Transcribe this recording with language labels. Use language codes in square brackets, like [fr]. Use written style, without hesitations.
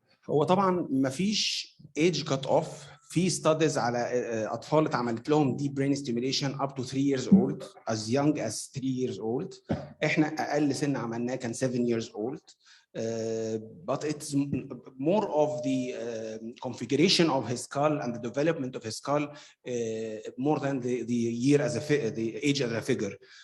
[ar] هو طبعا ما فيش ايج كات اوف. في ستاديز على اطفال اتعملت لهم [en] deep brain stimulation up to 3 years old, as young as 3 years old. [ar] احنا اقل سن عملناه كان 7 [en] years old. But it's more of the configuration of his skull and the development of his skull more than the year as the age as a figure.